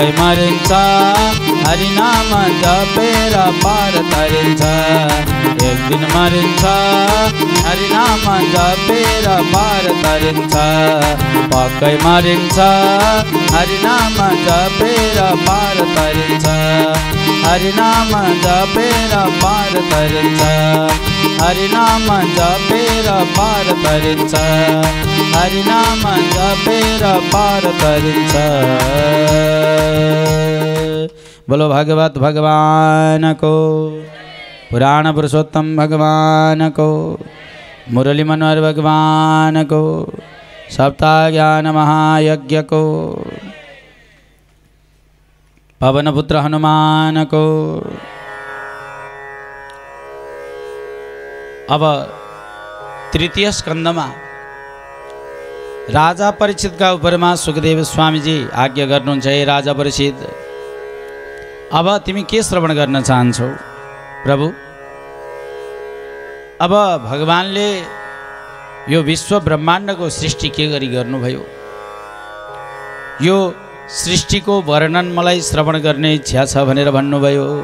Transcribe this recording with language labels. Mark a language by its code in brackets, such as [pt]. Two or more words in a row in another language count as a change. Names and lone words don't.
[ne] मरिन्छ हरिनाम जपेर पार तरिन्छ एक दिन मरिन्छ हरिनाम जपेर पार तरिन्छ पक्कै मरिन्छ हरिनाम जपेर पार तरिन्छ हरिनाम जपेर पार तरिन्छ हरिनाम जपेर पार तरिन्छ हरिनाम जपेर पार तरिन्छ [hi] बोलो भगवत भगवान को पुराण पुरुषोत्तम भगवान को मुरली मनोहर भगवान को सप्ताह ज्ञान महायज्ञ को पवनपुत्र हनुमान को। [ne] अब तृतीय स्कंदमा राजा परीक्षित का उपरमा सुखदेव स्वामी जी आज्ञा गर्नुहुन्छ हे राजा परीक्षित अब तिमी के श्रवण गर्न चाहन्छौ प्रभु। अब भगवानले यो विश्व ब्रह्माण्ड को सृष्टि के गरी गर्नुभयो यो सृष्टि को वर्णन मलाई श्रवण गर्ने इच्छा छ भनेर भन्नुभयो।